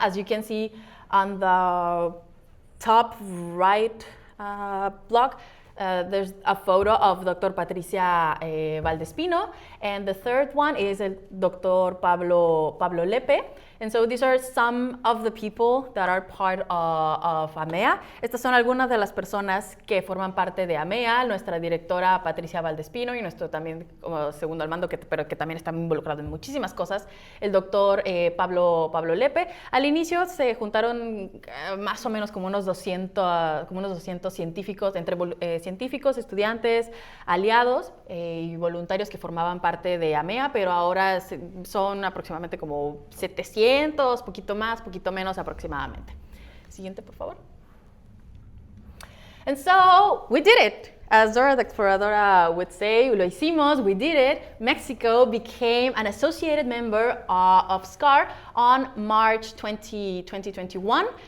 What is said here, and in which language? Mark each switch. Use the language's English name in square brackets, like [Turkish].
[English] As you can see on the top right block, there's a photo of Dr. Patricia Valdespino, and the third one is Dr. Pablo Lepe. And so these are some of the people that are part of AMEA. [Spanish] Estas son algunas de las personas que forman parte de AMEA, nuestra directora Patricia Valdespino y nuestro también segundo al mando, pero que también está involucrado en muchísimas cosas, el doctor Pablo Lepe. Al inicio se juntaron más o menos como unos 200 científicos, entre científicos, estudiantes, aliados y voluntarios que formaban parte de AMEA, pero ahora son aproximadamente como 700, poquito más, poquito menos aproximadamente. Siguiente, por favor. [English] And so we did it. As Dora the Exploradora would say, [Spanish] lo hicimos, [English] we did it. Mexico became an associated member of SCAR on March 2021.